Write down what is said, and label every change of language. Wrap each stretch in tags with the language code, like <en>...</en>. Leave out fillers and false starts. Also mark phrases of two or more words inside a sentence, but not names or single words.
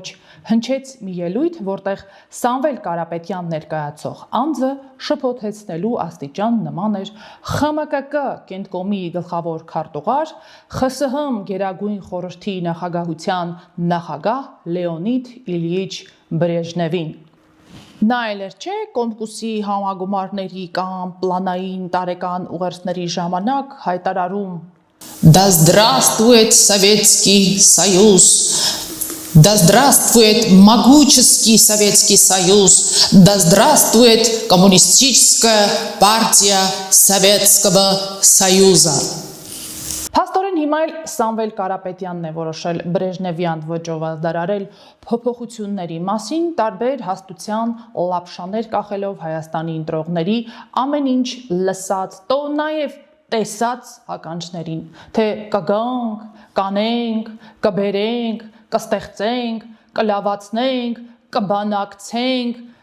<hy>հնչեց մի ելույթ, որտեղ Սամվել Կարապետյան ներկայացող անձը շփոթեցնելու աստիճան նման էր ԽՄԿԿ կենտկոմի գլխավոր քարտուղար, ԽՍՀՄ Գերագույն խորհրդի նախագահության նախագահ Լեոնիդ Իլյիչ Բրեժնևին։ Նա էլ էր չէ կոմկուսի համագումարների կամ պլանային տարեկան ուղերձների ժամանակ հայտարարում.</hy> <ru>«Да здравствует Советский Союз! Да здравствует могуческий Советский Союз! Да здравствует Коммунистическая партия Советского Союза!»</ru> <hy>Փաստորեն հիմա էլ Սամվել Կարապետյանն է որոշել Բրեժնևյան ոճով ազդարարել փոփոխությունների մասին, տարբեր հաստության լապշաներ կախելով Հայաստանի ընտրողների ամեն ինչ լսած, տո նաև տեսած ականջներին, թե կգանք, կանենք, կբերենք, կստեղծենք, կլավացնենք, կբանակցենք,</hy>